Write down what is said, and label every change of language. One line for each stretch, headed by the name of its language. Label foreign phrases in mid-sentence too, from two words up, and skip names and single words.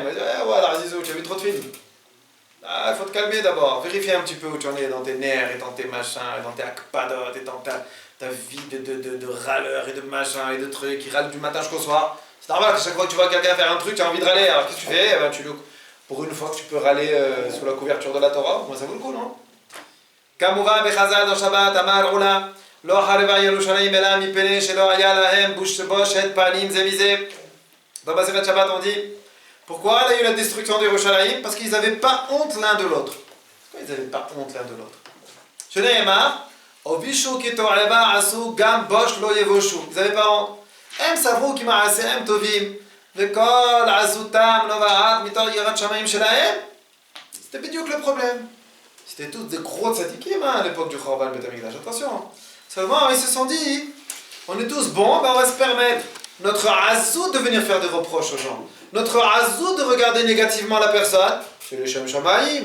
French: Voilà, Zizou, tu as vu trop de films. Ah, il faut te calmer d'abord, vérifier un petit peu où tu en es dans tes nerfs et dans tes machins et dans tes akpadot et dans ta vie de râleur et de machin et de trucs qui râlent du matin jusqu'au soir. C'est normal que chaque fois que tu vois quelqu'un faire un truc, tu as envie de râler. Alors qu'est-ce que tu fais? Eh ben, tu look. Pour une fois que tu peux râler sous la couverture de la Torah, moi ça vaut le coup, non?
Hebrew: כמובן בחז"ל dans Shabbat אמר עולה לא חרבה ירושלים אלא מפני שלא היה להם בושת פנים זה מזה.
French: Dans Masechet Shabbat on dit pourquoi il y a eu la destruction d'Yerushalayim? Parce qu'ils n'avaient pas honte l'un de l'autre. Pourquoi ils n'avaient pas honte l'un de l'autre?
Hebrew: שנאמר הובישו כי תועבה עשו גם בוש לא יבושו.
French: Ils n'avaient pas honte.
Hebrew: הם סברו כי מעשיהם טובים וכל עזותם נובעת מתוך יראת שמיים שלהם.
French: C'était bidiouk le problème. C'était tous des gros tzadikim à l'époque du
Hebrew: חורבן בית המקדש.
French: Attention. Seulement, ils se sont dit, on est tous bons, ben on va se permettre notre azout de venir faire des reproches aux gens. Notre azout de regarder négativement la personne. C'est le
Hebrew: שם שמים.